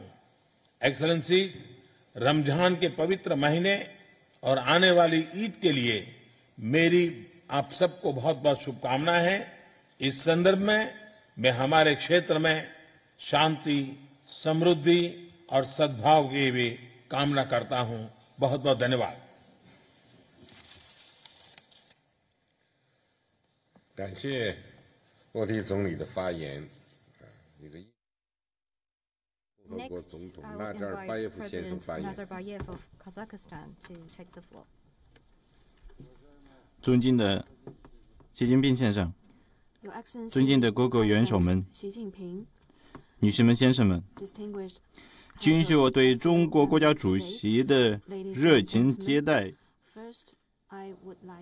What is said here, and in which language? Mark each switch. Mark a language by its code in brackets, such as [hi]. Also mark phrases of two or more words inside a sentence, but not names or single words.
[hi] एक्सेलेंसीज, रमजान के पवित्र महीने और आने वाली ईद के लिए मेरी आप सबको बहुत बहुत शुभकामनाएं हैं। इस संदर्भ में मैं हमारे क्षेत्र में शांति, समृद्धि और सद्भाव की भी कामना करता हूं। बहुत बहुत धन्यवाद। [zh] 感谢莫迪总理的发言。那个共和国总统纳扎尔巴耶夫先生发言。 [en] Nazarbayev of Kazakhstan to take the floor. [zh] 尊敬的习近平先生， [en] Your Excellency, [zh] 尊敬的各国元首们， [en] Xi Jinping, [zh] 女士们、先生们， [en] distinguished [zh] 请允许我对中国国家主席的热情接待 [en] First, I would like